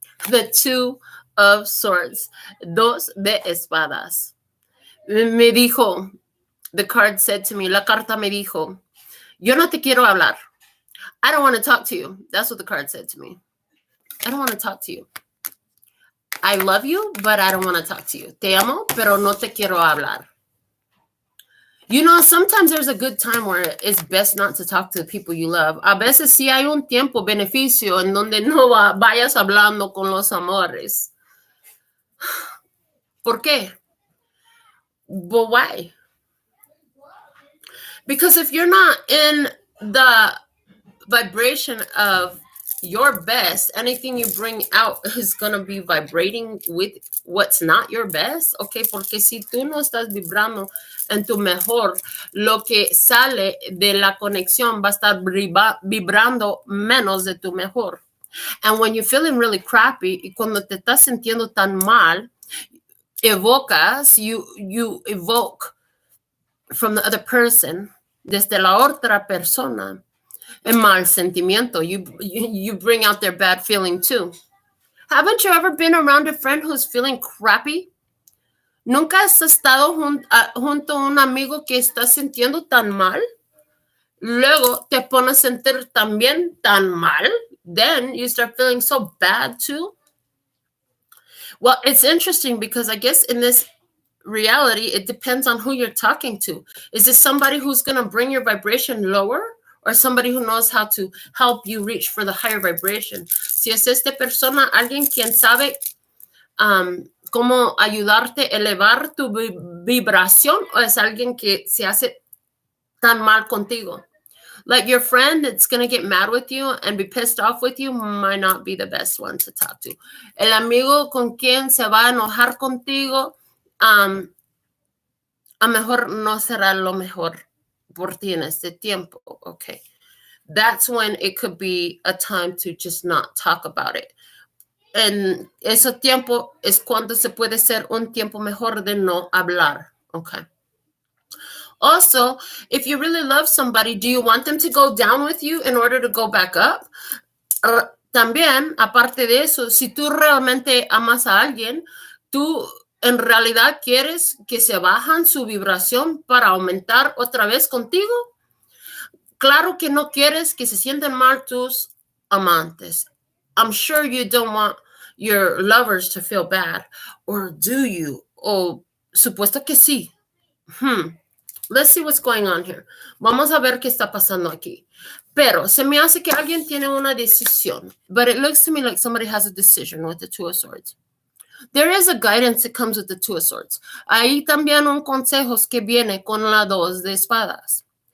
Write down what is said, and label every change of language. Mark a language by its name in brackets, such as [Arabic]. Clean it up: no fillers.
[English] The Two of Swords. [Spanish] Dos de espadas. Me dijo... [English] The card said to me, [Spanish] la carta me dijo, yo no te quiero hablar. [English] I don't want to talk to you. That's what the card said to me. I don't want to talk to you. I love you, but I don't want to talk to you. [Spanish] Te amo, pero no te quiero hablar. [English] You know, sometimes there's a good time where it's best not to talk to the people you love. [Spanish] A veces sí hay un tiempo beneficio en donde no vayas hablando con los amores. ¿Por qué? [English] But why? Because if you're not in the vibration of your best, anything you bring out is going to be vibrating with what's not your best, okay? [Spanish] Porque si tú no estás vibrando en tu mejor, lo que sale de la conexión va a estar vibrando menos de tu mejor. [English] And when you're feeling really crappy, [Spanish] y cuando te estás sintiendo tan mal, [English] you evoke from the other person, [Spanish] desde la otra persona, en mal sentimiento. [English] You bring out their bad feeling too. Haven't you ever been around a friend who's feeling crappy? [Spanish] ¿Nunca has estado junto a un amigo que está sintiendo tan mal? Luego te pones a sentir también tan mal. [English] Then you start feeling so bad too. Well, it's interesting because I guess in this reality, it depends on who you're talking to. Is this somebody who's going to bring your vibration lower, or somebody who knows how to help you reach for the higher vibration? [Spanish] Si es esta persona, alguien quien sabe cómo ayudarte a elevar tu vibración, o es alguien que se hace tan mal contigo? [English] Like your friend that's going to get mad with you and be pissed off with you might not be the best one to talk to. [Spanish] El amigo con quien se va a enojar contigo, a mejor no será lo mejor por ti en este tiempo. [English] Okay. That's when it could be a time to just not talk about it. [Spanish] En ese tiempo es cuando se puede ser un tiempo mejor de no hablar. [English] Okay. Also, if you really love somebody, do you want them to go down with you in order to go back up? [Spanish] También, aparte de eso, si tú realmente amas a alguien, tú en realidad quieres que se bajan su vibración para aumentar otra vez contigo. Claro que no quieres que se sientan mal tus amantes. [English] I'm sure you don't want your lovers to feel bad. Or do you? [Spanish] O supuesto que sí. [English] Let's see what's going on here. [Spanish] Vamos a ver qué está pasando aquí. Pero se me hace que alguien tiene una decisión. [English] But it looks to me like somebody has a decision with the Two of Swords. There is a guidance that comes with the Two of Swords. [Spanish] Hay también un consejo que viene con la Dos de Espadas.